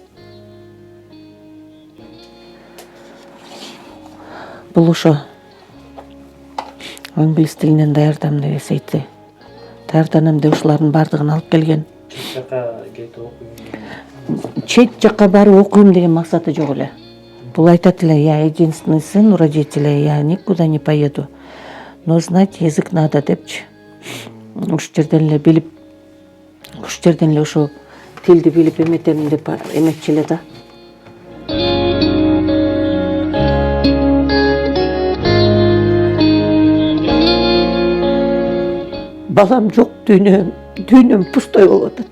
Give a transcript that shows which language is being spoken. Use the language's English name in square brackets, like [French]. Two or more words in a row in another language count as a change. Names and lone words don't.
[Kyrgyz] Бул ошо англис тилинен даярданам эсейти. Даярданам деп ушулардын бардыгын алып келген. Чет жакка барып окуйм деген максаты жок эле. Бул айтат эле, [Russian] я единственный сын у родителей, я никуда не поеду. Но знать язык надо депчи. [Kyrgyz] Уш жерден эле билип, уш жерден эле ошо тилди билип эметемин деп эметчи эле да. Балам жок, дүйнөм пустой болуп атат.